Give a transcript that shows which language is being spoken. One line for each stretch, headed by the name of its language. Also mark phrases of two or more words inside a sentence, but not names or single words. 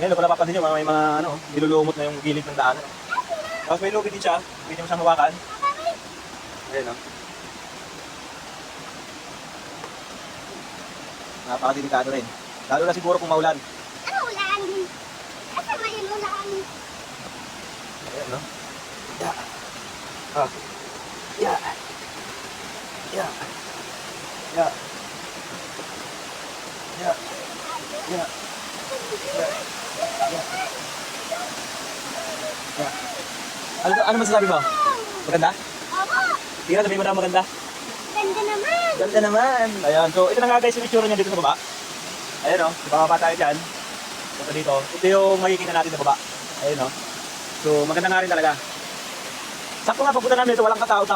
Filipino: Ngayon, kung napapansin nyo, may mga ano, nilulumot na yung gilid ng daan. Tapos may lubid din siya. Pwede mo siyang hawakan. Ayan o. Napakadelikado rin. Lalo na siguro kung maulan. Ano ulan?
Cebuano: Asa may ulan?
Filipino: Ayan no.
English: Yeah. Ah. Yeah. Yeah. Yeah. Yeah. Yeah. Yeah.
Filipino: Ano masasabi mo? Maganda? Opo! Tingnan, sabihin mo na maganda. Ganda naman! Ganda naman! Ayan, so ito na nga guys yung itsura niya dito sa baba. Ayan o, bababa tayo dyan. Punta dito. Ito yung makikita natin sa baba. Ayan o. So maganda nga rin talaga. Sakto nga pagpunta namin ito, walang katao-tao.